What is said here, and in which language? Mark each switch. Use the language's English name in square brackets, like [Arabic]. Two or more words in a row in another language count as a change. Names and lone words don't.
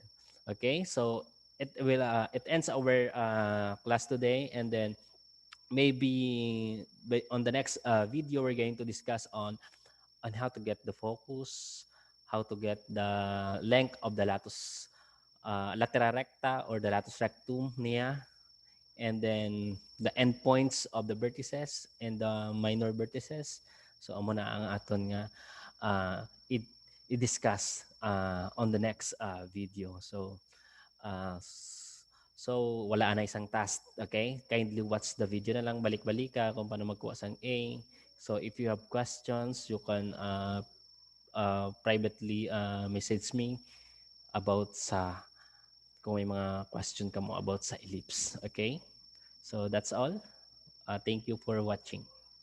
[English] Okay, so it ends our class today, and then maybe on the next video we're going to discuss on how to get the focus, how to get the length of the latus latera recta or the latus rectum niya, and then the endpoints of the vertices and the minor vertices. [Hiligaynon] So amo na ang aton nga uh, i- i-discuss [English] on the next video. [Hiligaynon] So so wala na isang task, okay? [English] Kindly watch the video [Hiligaynon] na lang, balik-balik ka kung paano magkuha sang A. [English] So if you have questions, you can privately message me about [Hiligaynon] sa kung may mga question ka mo [English] about sa ellipse. Okay? So that's all. Thank you for watching.